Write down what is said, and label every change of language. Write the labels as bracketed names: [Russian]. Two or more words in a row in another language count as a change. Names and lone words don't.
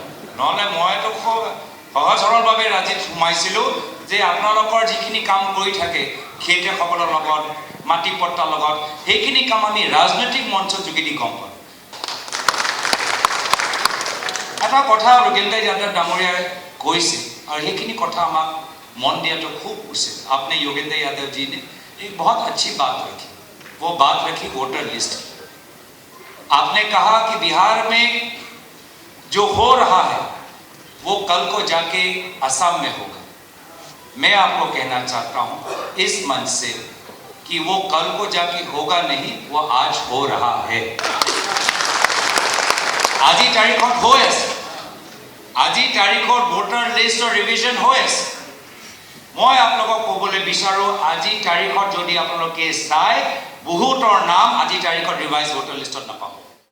[Assamese] নহ'লে মইতো খুব সহজ সৰলভাৱে ৰাজনীতিত সোমাইছিলোঁ যে আপোনালোকৰ যিখিনি কাম কৰি থাকে খেতিয়কসকলৰ লগত, মাটি পট্টাৰ লগত, সেইখিনি কাম আমি ৰাজনৈতিক মঞ্চৰ যোগেদি গম পালোঁ। এটা কথা ৰোগেন্দ্ৰ যাদৱ ডাঙৰীয়াই কৈছে, और সেইখিনি কথা আমাক মন দিয়া খুব উচিত। [Hindi] आपने योगेंद्र यादव जी ने एक बहुत अच्छी बात रखी, वो बात रखी वोटर लिस्ट। आपने कहा कि बिहार में जो हो रहा है वो कल को जाके असम में होगा। मैं आपको कहना चाहता हूं इस मंच से कि वो कल को जाके होगा नहीं, वो आज हो रहा है। [Assamese] আজি তাৰিখত হৈ আছে, আজি তাৰিখত ভোটাৰ লিষ্টৰ ৰিভিজন হৈ আছে। মই আপোনালোকক ক'বলৈ বিচাৰোঁ আজি তাৰিখত যদি আপোনালোকে চাই বহুতৰ নাম আজি তাৰিখত ৰিভাইজ ভোটাৰ লিষ্টত নাপাব।